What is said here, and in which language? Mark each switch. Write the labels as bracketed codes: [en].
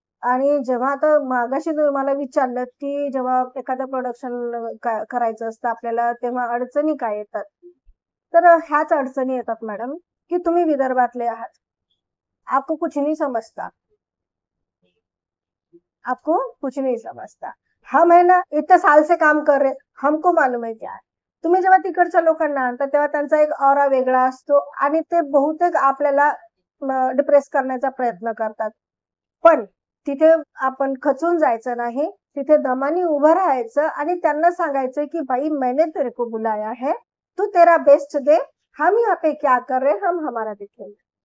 [mr] आणि जेव्हा आता मागाशी तुम्ही मला विचारलं की जेव्हा एखादं प्रोडक्शन करायचं असतं आपल्याला तेव्हा अडचणी काय येतात. तर ह्याच अडचणी येतात मॅडम की तुम्ही विदर्भातले आहात, [hi] आपको कुछ नहीं समजता, [mr] आपको कुछ नहीं समजता. [hi] हम है ना इतने साल से काम कर रहे, हमको मालूम है क्या है. [mr] तुम्ही जेव्हा तिकडच्या लोकांना आणता तेव्हा त्यांचा एक ऑरा वेगळा असतो आणि ते बहुतेक आपल्याला डिप्रेस करण्याचा प्रयत्न करतात. पण तिथे आपण खचून जायचं नाही, तिथे दमानी उभं राहायचं आणि त्यांना सांगायचं की [hi] भाई मैंने तेरे को बुलाया है, तू तेरा बेस्ट दे, हम यहाँ पे क्या कर रहे हम हमारा देखेंगे.